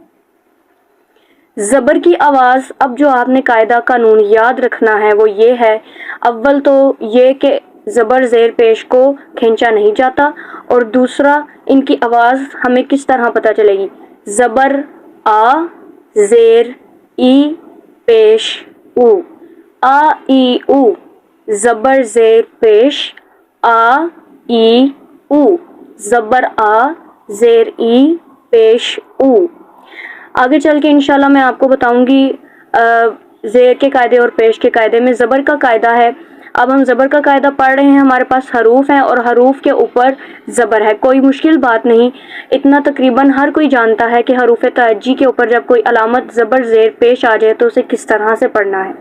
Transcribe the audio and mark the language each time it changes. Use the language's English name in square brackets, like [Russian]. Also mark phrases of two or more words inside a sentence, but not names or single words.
[Urdu] زبر کی آواز، اب جو آپ نے قاعدہ قانون یاد رکھنا ہے وہ یہ ہے، اول تو یہ کہ زبر، زیر، پیش کو کھینچا نہیں جاتا، اور دوسرا ان کی آواز ہمیں کس طرح پتہ چلے گی۔ زبر آ، زیر ای، پیش او۔ آ ای او، زبر، زیر، پیش آ ای او، زبر آ زیر ای پیش او. آگے چل کے انشاءاللہ میں آپکو بتاؤں گی زیر کے قاعدے اور پیش کے قاعدے میں زبر کا قاعدہ ہے. اب ہم زبر کا قاعدہ پڑھ رہے ہیں، ہمارے پاس حروف ہیں اور حروف کے اوپر زبر ہے، کوئی مشکل بات نہیں، اتنا تقریباً ہر کوئی جانتا ہے کہ حروف ترجی کے اوپر جب کوئی علامت زبر زیر پیش آ جائے تو اسے کس طرح سے پڑھنا ہے.